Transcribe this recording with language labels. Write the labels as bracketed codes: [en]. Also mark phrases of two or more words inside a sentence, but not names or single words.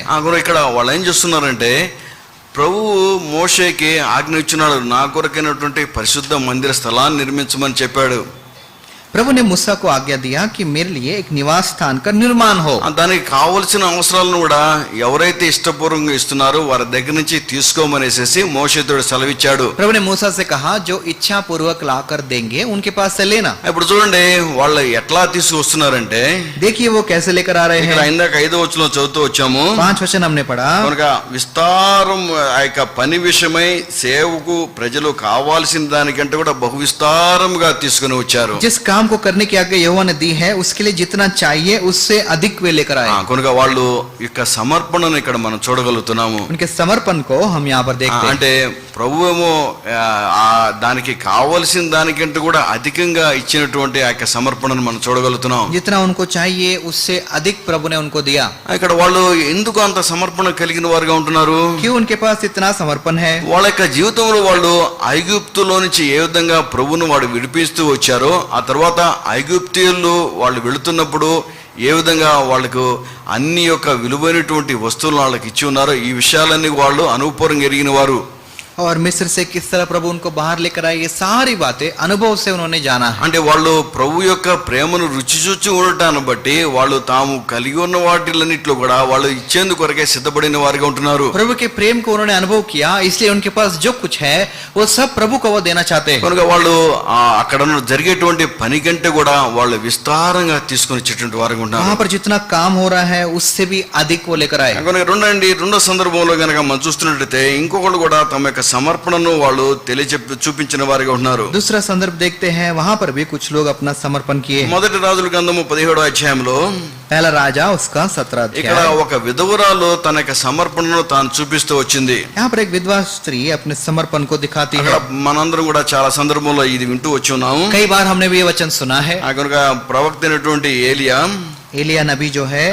[te] ఇక్కడ వాళ్ళు ఏం చేస్తున్నారంటే ప్రభువు మోషేకి ఆజ్ఞ ఇచ్చినాడు, నా కొరకైనటువంటి పరిశుద్ధ మందిర స్థలాన్ని నిర్మించమని చెప్పాడు. [hi] प्रभु ने मूसा को आज्ञा दिया कि मेरे लिए एक निवास स्थान का निर्माण हो। [te] దానికి కావలసిన అవసరాలను కూడా ఎవరైతే ఇష్టపూర్వకంగా ఇస్తున్నారో వారి దగ్గర నుంచి తీసుకోమనేసి మోషేతో సెలవిచ్చాడు. [hi] प्रभु ने मूसा से कहा जो इच्छा पूर्वक लाकर देंगे उनके पास से लेना। [te] ఇప్పుడు చూడండి వాళ్ళు ఎట్లా తీసుకొస్తున్నారంటే, [hi] देखिए वो कैसे लेकर आ रहे [te] ఇక్కడ [hi] हैं। [te] ఇందాక 5వ వచనంలో చదువుతూ వచ్చాము. [hi] 5 वचन हमने पढ़ा, [te] కనుక విస్తారం ఆ యొక్క పని విషయమై సేవకు ప్రజలు కావాల్సిన దానికంటే కూడా బహు విస్తారంగా తీసుకుని వచ్చారు. [hi] जिस काम काम को करने की आज्ञा यहोवा ने दी है उसके लिए जितना चाहिए उससे अधिक वे लेकर आए। [te] కనుక వాళ్ళు యొక్క సమర్పణను ఇక్కడ మనం చూడగలుగుతున్నాము. [hi] उनके समर्पण को हम यहाँ पर देखते हैं। [te] అంటే ప్రభువేమో దానికి కావలసిన దానికంటే కూడా అధికంగా ఇచ్చినటువంటి ఆ యొక్క సమర్పణను మనం చూడగలుగుతున్నాం. [hi] जितना उनको चाहिए उससे अधिक प्रभु ने उनको दिया। [te] ఇక్కడ వాళ్ళు ఎందుకు అంత సమర్పణ కలిగిన వారుగా ఉంటున్నారు? [hi] क्यों उनके पास इतना समर्पण है? [te] వాళ్ళ యొక్క జీవితంలో వాళ్ళు ఐగుప్తులో నుంచి ఏ విధంగా ప్రభువును వాడు విడిపిస్తూ వచ్చారో, ఆ తర్వాత ఐగుప్తీయులు వాళ్ళు వెళుతున్నప్పుడు ఏ విధంగా వాళ్ళకు అన్ని యొక్క విలువైనటువంటి వస్తువులు వాళ్ళకి ఇచ్చి ఉన్నారో, ఈ విషయాలన్నీ వాళ్ళు అనుభవపూర్వకంగా ఎరిగిన వారు. [hi] और मिस्र से किस तरह प्रभु उनको बाहर लेकर आए, ये सारी बातें अनुभव से उन्होंने जाना है। [te] అంటే వాళ్ళు ప్రభు యొక్క ప్రేమను రుచి చూచి ఉండటాన్ని బట్టి వాళ్ళు తాము కలిగి ఉన్న వాటిలన్నిట్లో కూడా వాళ్ళు ఇచ్చేందుకు కొరకే సిద్ధపడిన వారిగా ఉంటున్నారు. [hi] प्रभु के प्रेम को उन्होंने अनुभव किया, इसलिए उनके पास जो कुछ है वो सब प्रभु को वो देना चाहते हैं। [te] కనుక వాళ్ళు అక్కడ జరిగేటువంటి పని కంటే కూడా వాళ్ళు విస్తారంగా తీసుకొని ఇచ్చేటువంటి వారిగా ఉంటున్నారు. [hi] वहां पर जितना काम हो रहा है उससे भी अधिक वो लेकर आए। [te] కనుక రెండో సందర్భంలో కనుక మనం చూస్తున్నట్లయితే ఇంకొకళ్ళు కూడా తమ యొక్క సమర్పణను వాళ్ళు చూపించిన వారిగా ఉన్నారు. [hi] दूसरा संदर्भ देखते हैं, वहां पर भी कुछ लोग अपना समर्पण किए। [te] మొదటి రాజుల గ్రంథము 17వ అధ్యాయంలో [hi] पहला राजा उसका 17 [te] ఇక్కడ [hi] अध्याय। [te] ఒక విధవరాలు తన యొక్క సమర్పణను తాను చూపిస్తూ వచ్చింది. [hi] यहाँ पर एक विधवा स्त्री अपने समर्पण को दिखाती [te] అక్కడ [hi] है। [te] మనందరం కూడా చాలా సందర్భంలో ఇది వింటూ వచ్చి ఉన్నాము. [hi] कई बार हमने भी ये वचन सुना है। [te] కనుక ప్రవక్త అయినటువంటి [hi] एलिया नबी जो है